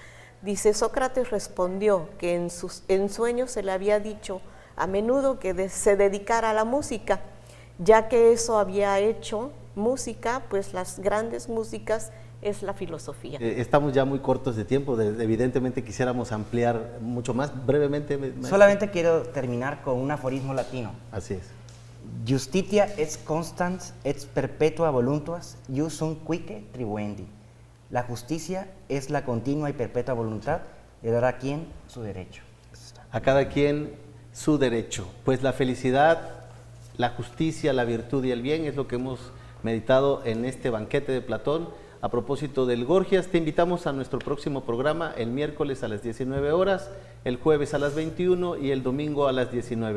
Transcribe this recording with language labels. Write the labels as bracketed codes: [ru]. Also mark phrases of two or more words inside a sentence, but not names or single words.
[es] Dice, Sócrates respondió que en sueños se le había dicho a menudo que se dedicara a la música, ya que eso había hecho música, pues las grandes músicas es la filosofía. Estamos ya muy cortos de tiempo, evidentemente quisiéramos ampliar mucho más. Brevemente. Solamente quiero terminar con un aforismo latino. Así es. [la] Justitia et constans et perpetua voluntas, ius sunt quique tribuendi. [es] La justicia es la continua y perpetua voluntad de dar a quien su derecho. A cada quien su derecho. Pues la felicidad, la justicia, la virtud y el bien es lo que hemos meditado en este banquete de Platón. A propósito del Gorgias, te invitamos a nuestro próximo programa el miércoles a las 19 horas, el jueves a las 21 y el domingo a las 19.